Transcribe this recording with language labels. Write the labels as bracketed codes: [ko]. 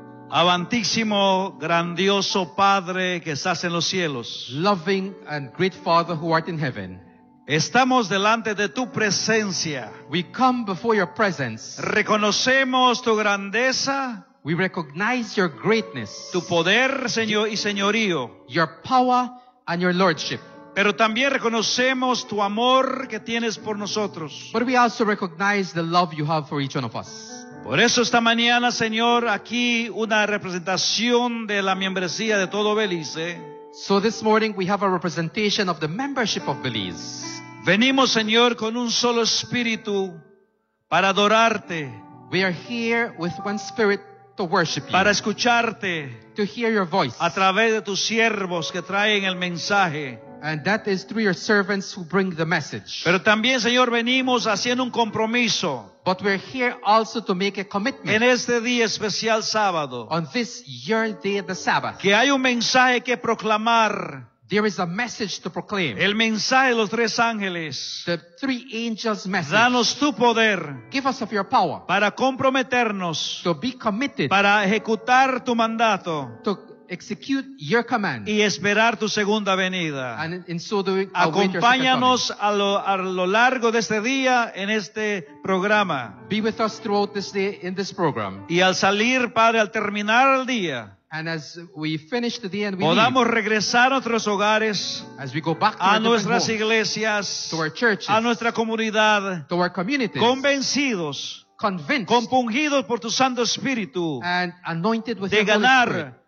[es] Amantísimo, grandioso Padre que estás en los cielos. [en] Loving and great Father who art in heaven. [es] Estamos delante de tu presencia. [en] We come before your presence. [es] Reconocemos tu grandeza. [en] We recognize your greatness. [es] Tu poder, Señor, y señorío. [en] Your power and your lordship. [es] Pero también reconocemos tu amor que tienes por nosotros. [en] But we also recognize the love you have for each one of us. [es] Por eso esta mañana, Señor, aquí una representación de la membresía de todo Belice. [en] So this morning we have a representation of the membership of Belize. [es] Venimos, Señor, con un solo espíritu para adorarte. [en] We are here with one spirit to worship you. [es] Para escucharte. [en] To hear your voice. [es] A través de tus siervos que traen el mensaje. [en] And that is through your servants who bring the message. [es] Pero también, Señor, venimos haciendo un compromiso. [en] But we're here also to make a commitment. [es] En este día especial sábado. [en] On this your day of the Sabbath. [es] Que hay un mensaje que proclamar. [en] There is a message to proclaim. [es] El mensaje de los tres ángeles. [en] The three angels' message. [es] Danos tu poder. [en] Give us of your power. [es] Para comprometernos. [en] To be committed. [es] Para ejecutar tu mandato. [en] To execute your command. [es] Y esperar tu segunda venida. [en] And in so doing, [es] acompáñanos a lo largo de este día en este programa. [en] Be with us throughout this day in this program. [es] Y al salir, Padre, al terminar el día. [en] And as we finish the day and we [es] podamos [en] leave, [es] regresar a nuestros hogares, [en] as we go back to [es] a nuestras iglesias, [en] to our churches, [es] a nuestra comunidad, [en] to our communities, [es] convencidos, [en] convinced, [es] compungidos por tu Santo Espíritu, [en] and anointed with [es] de [en] your [es] ganar [en] Holy Spirit,